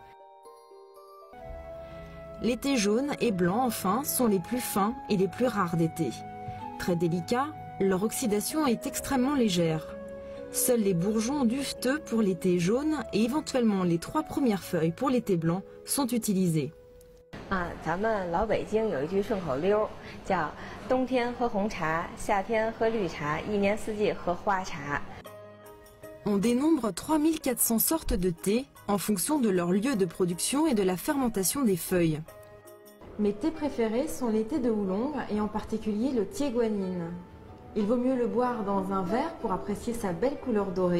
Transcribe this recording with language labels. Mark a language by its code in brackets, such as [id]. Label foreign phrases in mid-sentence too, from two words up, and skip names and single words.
[fr] Les thés jaunes et blancs, enfin, sont les plus fins et les plus rares des thés. Très délicats, leur oxydation est extrêmement légère. Seuls les bourgeons duveteux pour les thés jaunes et éventuellement les 3 premières feuilles pour les thés blancs sont utilisés. [zh] 咱们老北京有一句顺口溜，叫“冬天喝红茶，夏天喝绿茶，一年四季喝花茶”。 [fr] On dénombre 3400 sortes de thé en fonction de leur lieu de production et de la fermentation des feuilles. Mes thés préférés sont les thés de oolong et en particulier le thé guanyin. Il vaut mieux le boire dans un verre pour apprécier sa belle couleur dorée.